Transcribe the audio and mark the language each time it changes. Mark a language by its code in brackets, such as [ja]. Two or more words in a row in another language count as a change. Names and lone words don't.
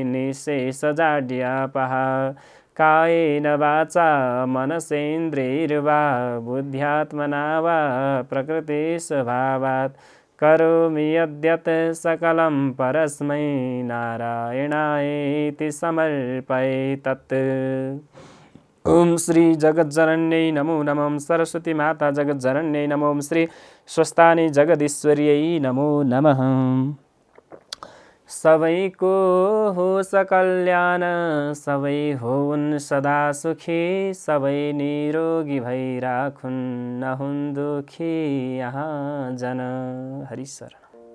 [sa] निःशेषजाड्यापहा कायेन वाचा मनसेन्द्रियैर्वा बुद्ध्यात्मना वा प्रकृतिस्वभावात् करोमि यद्यत् सकलं परस्मै नारायणायेति समर्पये तत्। ओम श्री जगज्जनन्यै नमो नमः। सरस्वती माता जगज्जनन्यै नमो। ओम श्री स्वस्तानी जगदीश्वर्यै नमो नमः। [ne] सबैको होस् कल्याण, सबै होउन् सदा सुखी, सबै निरोगी भई राखुन् नहुन् दुखी यहाँ जन। हरि शरण।